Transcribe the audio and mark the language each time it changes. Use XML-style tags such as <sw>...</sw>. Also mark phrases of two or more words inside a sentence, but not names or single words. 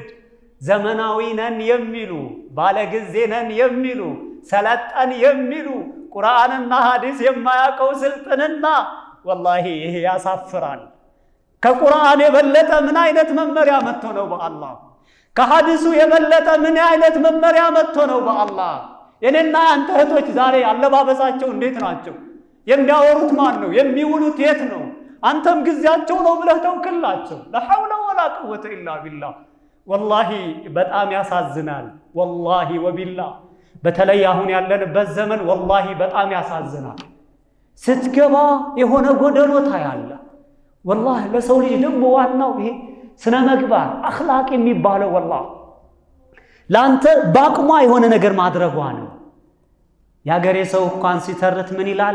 <am>ዘመናዊ ነን የሚሉ ባለ ጊዜ ነን የሚሉ ሰለጠን የሚሉ ቁርአንና ሐዲስ የማያውቀው ስልጥንና والله ይሄ ያሳፍራል ከቁርአን የበለጠ ምን አይነት መመሪያ መጥቶ ነው በአላህ ከሐዲሱ የበለጠ ምን አይነት መመሪያ መጥቶ ነው በአላህ የኔና አንተ እህቶች ዛሬ አለባበሳቸው እንዴት ናቸው? የሚያወሩት ማን ነው? የሚውሉት የት ነው? አንተም ጊዜያቸው ነው ብለህ ተውክላቸው።</am> <ar>لا حول ولا قوة إلا بالله والله</ar> <am>በጣም ያሳዝናል።</am> <ar>والله وبالله</ar> <am>በተለይ አሁን ያለንበት ዘመን والله በጣም ያሳዝናል። ስትገባ የሆነ ጎደሎ ታያለ። والله ለሰው ልጅ ደግሞ ዋናው ይሄ ስነ ምግባር አኽላቅ የሚባለው والله ላንተ ባቅሟ የሆነ ነገር ማድረጓ ነው። ያገሬ ሰው እንኳን ሲተርት ምን ይላል?</am>